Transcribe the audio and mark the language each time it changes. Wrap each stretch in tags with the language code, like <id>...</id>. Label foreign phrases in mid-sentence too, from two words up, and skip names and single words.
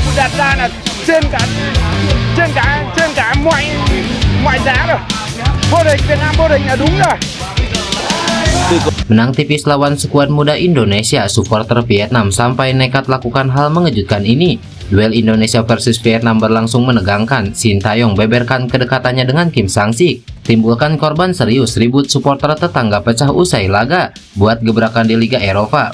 <vi>phát ra là trên cả mọi giá rồi. Vô địch Việt Nam vô địch là đúng rồi.</vi> <id>Menang tipis lawan skuad muda Indonesia, supporter Vietnam sampai nekat lakukan hal mengejutkan ini. Duel Indonesia versus Vietnam berlangsung menegangkan. Sintayong beberkan kedekatannya dengan Kim Sang-sik, timbulkan korban serius, ribut supporter tetangga pecah usai laga, buat gebrakan di Liga Eropa.</id>